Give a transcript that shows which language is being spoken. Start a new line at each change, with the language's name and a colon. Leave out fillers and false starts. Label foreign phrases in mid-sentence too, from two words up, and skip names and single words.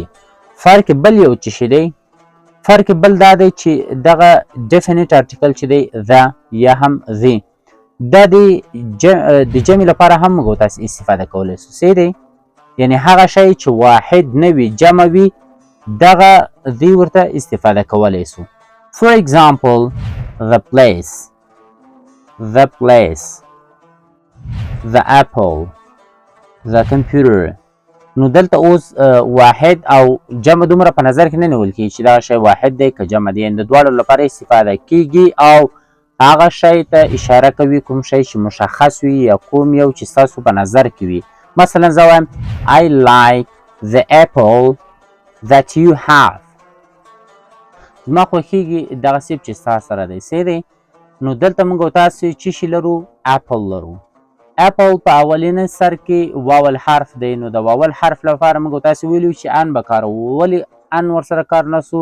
Pashto: فرق بل یو چې شی دی، فرق بل دا دی چې دغه
English: definite article
Pashto: چې دی ذا یا هم ذی، دا د جمع لپاره هم موږ تاسو استفاده کولی سو. صحیح دی؟ یعنی هغه شی چې واحد نه وي جمع وي دغه ذی ورته استفاده کولی سو.
English: For example, the place, the place, the apple, the computer.
Pashto: نو دلته اوس واحد او جمع دومره په نظر کې نه نیول کېږي چې دغه شی واحد دی که جمع دی. د دواړو لپاره استفاده کیږي او هغه شی ته اشاره کوي کوم شی چې مشخص وي یا کوم یو چې ستاسو په نظر کې وي. مثلا زه وایم
English: I like the apple that you have.
Pashto: زما خوښېږي دغه سیب چې ستا سره دی. صحیح دی؟ نو دلته موږ او تاسو څه شي لرو؟ اپل لرو. اپل په اولینه سر کې واول حرف دی. نو د واول حرف لپاره موږ او تاسو ویلو چې ان به کاروو. ولې ان ورسره کار نه سو؟